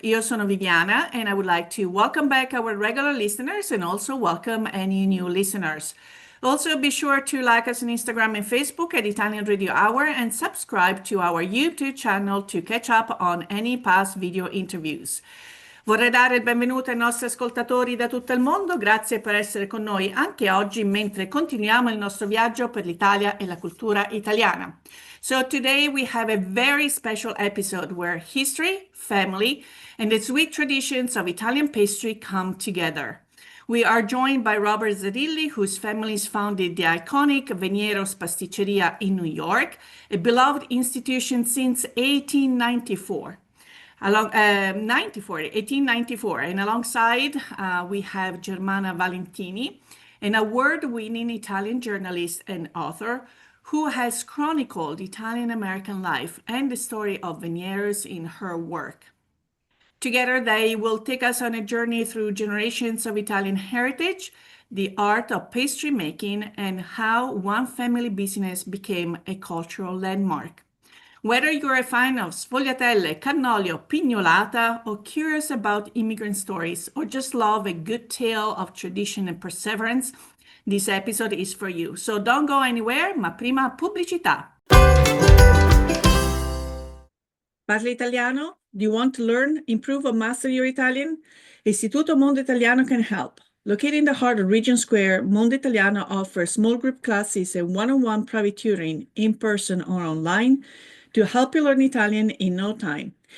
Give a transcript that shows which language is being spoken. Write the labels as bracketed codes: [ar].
[it] Io sono [en] Viviana and I would like to welcome back our regular listeners and also welcome any new listeners. Also, be sure to like us on Instagram and Facebook at Italian Radio Hour and subscribe to our YouTube channel to catch up on any past video interviews. [it] Vorrei dare il benvenuto ai nostri ascoltatori da tutto il mondo, grazie per essere con noi anche oggi mentre continuiamo il nostro viaggio per l'Italia e la cultura italiana. [en] So today we have a very special episode where history, family, and the sweet traditions of Italian pastry come together. We are joined by Robert Zerilli, whose family founded the iconic Veniero's Pasticceria in New York, a beloved institution since 1894. 1894, and alongside we have Germana Valentini, an award-winning Italian journalist and author who has chronicled Italian-American life and the story of Veniero's in her work. Together, they will take us on a journey through generations of Italian heritage, the art of pastry making, and how one family business became a cultural landmark. Whether you're a fan of sfogliatelle, cannoli, or pignolata, or curious about immigrant stories, or just love a good tale of tradition and perseverance, this episode is for you. So don't go anywhere, [it] ma prima pubblicità. Parli italiano? [en] Do you want to learn, improve, or master your Italian? Istituto Mondo Italiano can help. Located in the heart of Regent Square, Mondo Italiano offers small group classes and one-on-one private tutoring in person or online to help you learn Italian in no time.